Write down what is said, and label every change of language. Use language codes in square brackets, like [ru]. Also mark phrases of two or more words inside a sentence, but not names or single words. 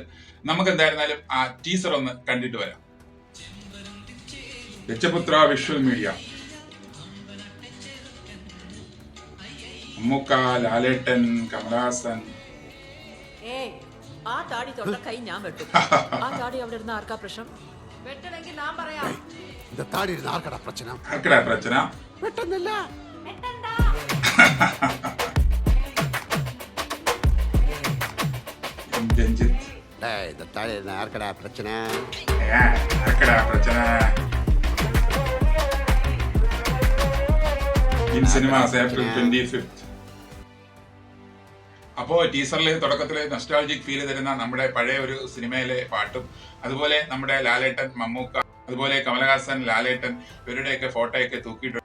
[ml] നമുക്ക് എന്തായിരുന്നാലും ആ ടീസർ ഒന്ന് കണ്ടിട്ട് വരാം. രജപുത്ര വിഷ്വൽ മീഡിയ, മമ്മൂക്ക, ലാലേട്ടൻ, കമലഹാസൻ. ആ താടി തൊട്ട കൈ ഞാൻ വെട്ടും. ആ താടി അവിടെ ഇരുന്ന ആർക്കാ പ്രശ്നം? വെട്ടണമെങ്കിൽ ഞാൻ പറയാം. [ta] இந்த தாடி இருந்தா ஆர்க்கடா பிரச்சனை [ml] ആർക്കടാ പ്രശ്ന? வெட்டന്നിல்ல രഞ്ജിത്ത്. [ta] டேய் இந்த தாடி இருந்தா ஆர்க்கடா பிரச்சனை [ml] ആർക്കടാ പ്രശ്ന? [en] in cinemas [ml] ഏപ്രിൽ 25. അപ്പോ ടീസറിൽ തുടക്കത്തില് [en] nostalgic feel [ml] തരുന്ന നമ്മുടെ പഴയ ഒരു സിനിമയിലെ പാട്ടും, അതുപോലെ നമ്മുടെ ലാലേട്ടൻ, മമ്മൂക്ക, അതുപോലെ കമലഹാസൻ, ലാലേട്ടൻ ഇവരുടെയൊക്കെ ഫോട്ടോയൊക്കെ തൂക്കിയിട്ടുണ്ട്.